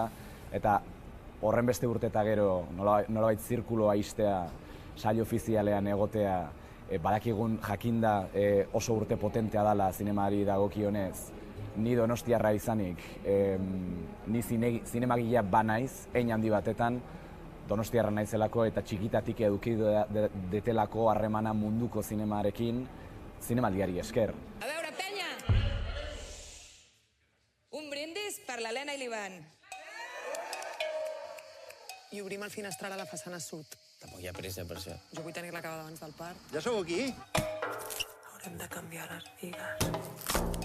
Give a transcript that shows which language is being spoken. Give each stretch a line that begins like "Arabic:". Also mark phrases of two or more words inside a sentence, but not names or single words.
Basque: Eta horren beste urte eta gero nolabait zirkuloa iztea, sail ofizialean egotea, badakigun jakinda oso urte potentea dela zinemari dagokionez, ni donostiarra izanik, ni zinemagilea banaiz, hein handi batetan, donostiarra naizelako eta txikitatik eduki detelako harremana munduko zinemarekin, zinemaldiari esker.
Catalan: A veure, penya! Un brindis per l'Helena i l'Ivan. I obrim el finestral a la façana sud. Tampoc hi ha pressa per això. Jo vull tenir-la acabada abans del parc. Ja sou aquí? Haurem de canviar les bigues.